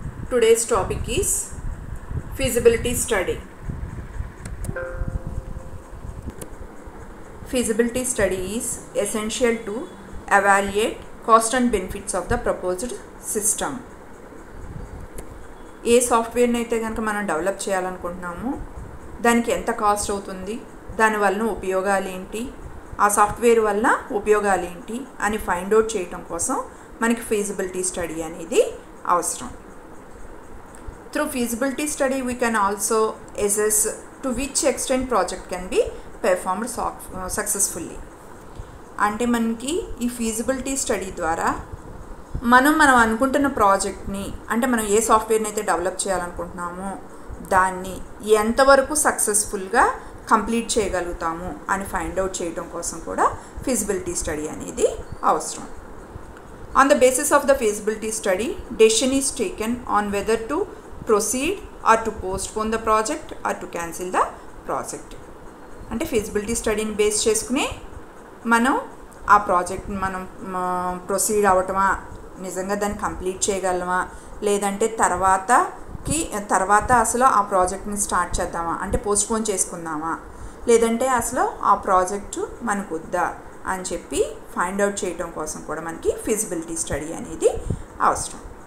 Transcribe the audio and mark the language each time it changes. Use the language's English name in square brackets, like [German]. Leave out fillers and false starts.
[English] Today's topic is feasibility study. Feasibility study is essential to evaluate cost and benefits of the proposed system. [Telugu] ఏ సాఫ్ట్వేర్ని అయితే కనుక మనం develop చేయాలనుకుంటున్నామో దానికి ఎంత cost అవుతుంది, దానివల్ల ఉపయోగాలు ఏంటి, ఆ సాఫ్ట్వేర్ వల్ల ఉపయోగాలు ఏంటి అని ఫైండ్ అవుట్ చేయడం కోసం మనకి ఫీజిబిలిటీ స్టడీ అనేది అవసరం. [English] Through feasibility study we can also assess to which extent project can be performed successfully. [Telugu] అంటే మనకి ఈ ఫీజిబిలిటీ స్టడీ ద్వారా మనం అనుకుంటున్న ప్రాజెక్ట్ని, అంటే మనం ఏ సాఫ్ట్వేర్ని అయితే డెవలప్ చేయాలనుకుంటున్నామో దాన్ని ఎంతవరకు సక్సెస్ఫుల్గా కంప్లీట్ చేయగలుగుతాము అని ఫైండ్ అవుట్ చేయడం కోసం కూడా ఫీజిబిలిటీ స్టడీ అనేది అవసరం. [English] On the basis of the feasibility study, decision is taken on whether to proceed or to postpone the project or to cancel the project. [Telugu] అంటే ఫీజిబిలిటీ స్టడీని బేస్ చేసుకుని మనం ఆ ప్రాజెక్ట్ని మనం ప్రొసీడ్ అవ్వటమా, నిజంగా దాన్ని కంప్లీట్ చేయగలమా, లేదంటే తర్వాత అసలు ఆ ప్రాజెక్ట్ని స్టార్ట్ చేద్దామా, అంటే పోస్ట్పోన్ చేసుకుందామా, లేదంటే అసలు ఆ ప్రాజెక్టు మనకు వద్దా అని చెప్పి ఫైండ్ అవుట్ చేయడం కోసం కూడా మనకి ఫీజిబిలిటీ స్టడీ అనేది అవసరం.